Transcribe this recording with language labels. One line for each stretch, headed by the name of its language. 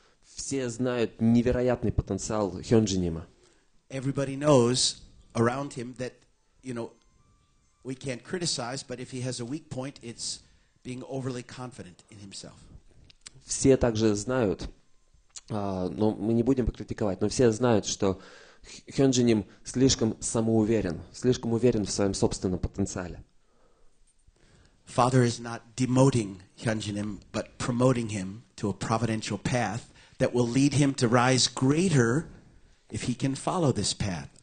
Russian: Все знают невероятный потенциал Hyunjiнима.
English: Everybody knows around him that, we can't criticize, but if he has a weak point, it's being overly confident in himself.
Russian: Все также знают, но мы не будем покритиковать, но все знают, что Hyunjinim слишком самоуверен, слишком уверен в своем собственном потенциале.
English: Father is not demoting Hyunjinim, but promoting him to a providential path that will lead him to rise greater if he can follow this path.